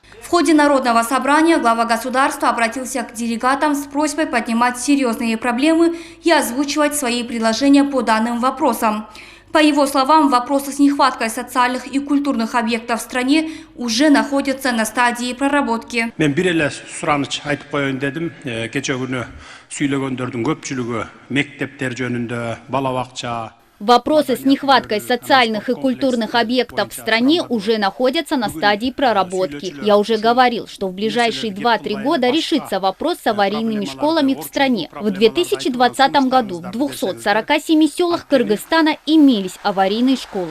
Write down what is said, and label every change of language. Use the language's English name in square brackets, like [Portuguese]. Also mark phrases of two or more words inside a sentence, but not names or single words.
[Russian] ходе народного собрания глава государства обратился к делегатам с просьбой поднимать серьезные проблемы и озвучивать свои предложения по данным вопросам. По его словам, вопросы с нехваткой социальных и культурных объектов в стране уже находятся на стадии проработки. [Kyrgyz] Мен бир эле сураныч айтып коеюн дедим. Кече күнү сүйлөгөндөрдүн көпчүлүгү мектептер жөнүндө, бала бакча. [Russian] Вопросы с нехваткой социальных и культурных объектов в стране уже находятся на стадии проработки. Я уже говорил, что в ближайшие 2-3 года решится вопрос с аварийными школами в стране. В 2020 году в 247 селах Кыргызстана имелись аварийные школы.